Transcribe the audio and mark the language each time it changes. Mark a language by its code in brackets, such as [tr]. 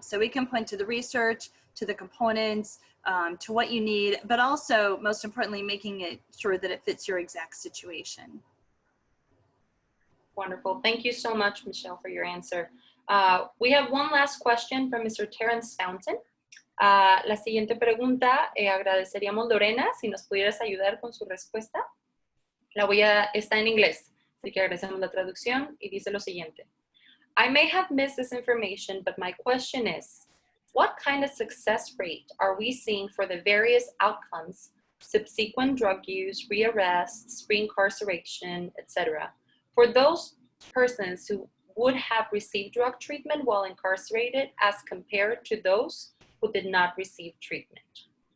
[en] So we can point to the research, to the components, to what you need, but also, most importantly, making it sure that it fits your exact situation. Wonderful. Thank you so much, Michelle, for your answer. We have one last question from Mr. Terrence Fountain. [es] La siguiente pregunta, agradeceríamos, Lorena, si nos pudieras ayudar con su respuesta. Está en inglés, así que agradecemos la traducción y dice lo siguiente. [en] I may have missed this information, but my question is, what kind of success rate are we seeing for the various outcomes, subsequent drug use, rearrests, reincarceration, etc., for those persons who would have received drug treatment while incarcerated as compared to those who did not receive treatment?